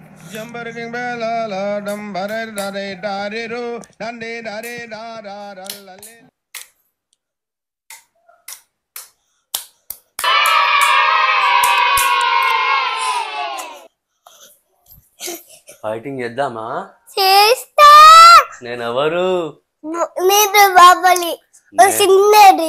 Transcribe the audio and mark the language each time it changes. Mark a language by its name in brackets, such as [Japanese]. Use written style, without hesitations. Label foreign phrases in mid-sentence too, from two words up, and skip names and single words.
[Telugu] Jumperking bella la dum bare da de da de ro dande da de da da da la le. ఫైటింగ్ చేద్దామా? చేస్తా. నేను ఎవరు? నేను బాబలి చిన్నది.